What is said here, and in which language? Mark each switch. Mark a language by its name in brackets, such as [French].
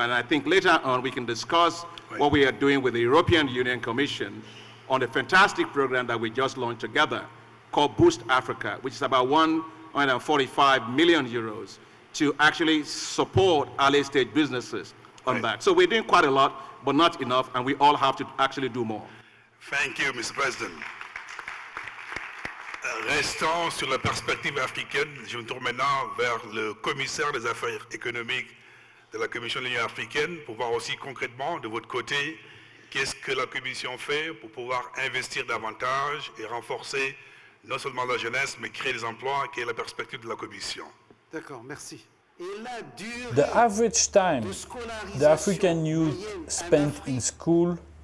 [English] And I think later on we can discuss what we are doing with the European Union Commission on a fantastic program that we just launched together called Boost Africa, which is about 145 million euros to actually support early stage businesses on that. So we're doing quite a lot, but not enough, and we all have to actually do more. Thank you, Mr. President. [French] Restons sur la perspective africaine. Je me tourne maintenant vers le commissaire des affaires économiques de la Commission de l'Union africaine pour voir aussi concrètement de votre côté qu'est-ce que la Commission fait pour pouvoir investir davantage et renforcer non seulement la jeunesse mais créer des emplois, qui est la perspective de la Commission. D'accord, merci. [English] The average time the African youth spent in school